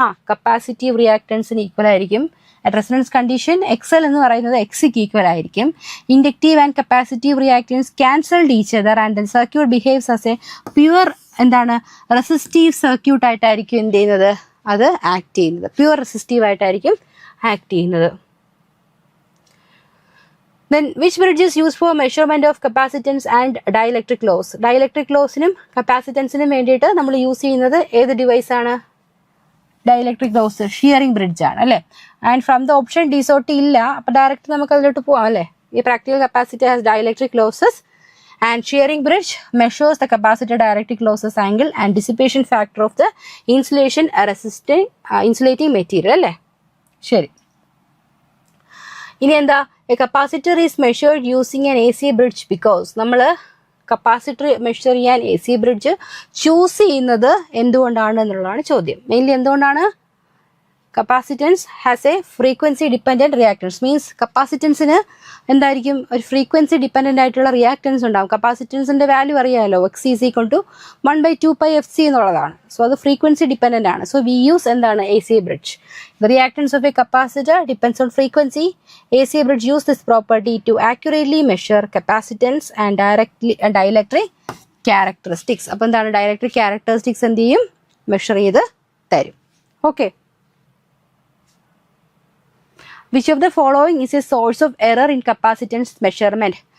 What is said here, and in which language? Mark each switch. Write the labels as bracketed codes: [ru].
[ml] Capacitive റിയാക്ടൻസിന് equal ആയിരിക്കും. At resonance condition XL എന്ന് പറയുന്നത് XCക്ക് ഈക്വൽ ആയിരിക്കും. [en] Inductive and capacitive reactance cancelled each other and the circuit behaves as a pure എന്താണ്? [ml] Resistive circuit ആയിട്ടായിരിക്കും എന്ത് ചെയ്യുന്നത്? അത് ആക്ട് ചെയ്യുന്നത്. പ്യുവർ റെസിസ്റ്റീവ് ആയിട്ടായിരിക്കും ആക്ട് ചെയ്യുന്നത്. [en] Then which bridge is used for measurement of capacitance and dielectric loss? [ml] Dielectric lossനും കപ്പാസിറ്റൻസിനും വേണ്ടിയിട്ട് നമ്മൾ യൂസ് ചെയ്യുന്നത് ഏത് ഡിവൈസ് ആണ്? ഡയലക്ട്രിക് ലോസ് ഷിയറിംഗ് ബ്രിഡ്ജ് ആണ് അല്ലേ. ആൻഡ് ഫ്രം ദ ഓപ്ഷൻ ഡിസോട്ടി ഇല്ല, അപ്പൊ ഡയറക്റ്റ് നമുക്ക് അതിലോട്ട് പോവാം അല്ലേ. [en] ഈ practical capacitor has dielectric losses and shearing bridge measures the capacitor dielectric losses angle and dissipation factor of the insulation insulating material അല്ലേ. [ml] ശരി. ഇനി എന്താ? [en] A capacitor is measured using an AC bridge because [ml] നമ്മൾ capacitor measure ചെയ്യാൻ AC bridge choose ചെയ്യുന്നത് എന്തുകൊണ്ടാണ് എന്നുള്ളതാണ് ചോദ്യം. മെയിൻലി എന്തുകൊണ്ടാണ്? [en] Capacitance has a frequency dependent reactance. [ml] Means കപ്പാസിറ്റൻസിന് എന്തായിരിക്കും ഒരു ഫ്രീക്വൻസി ഡിപ്പെൻഡൻ്റ് ആയിട്ടുള്ള റിയാക്ടൻസ് ഉണ്ടാകും. കപ്പാസിറ്റൻസിൻ്റെ വാല്യൂ അറിയാമല്ലോ, X is equal to 1/2πfc എന്നുള്ളതാണ്. സോ അത് ഫ്രീക്വൻസി ഡിപ്പെൻഡൻ്റ് ആണ്. [en] so we use [ml] എന്താണ് AC bridge. [en] The reactance of a capacitor depends on frequency. AC bridge use this property to accurately measure capacitance and dielectric characteristics. [ml] അപ്പോൾ എന്താണ് dielectric characteristics എന്ത് ചെയ്യും, measure ചെയ്ത് തരും. Okay. [en] Which of the following is a source of error in capacitance measurement?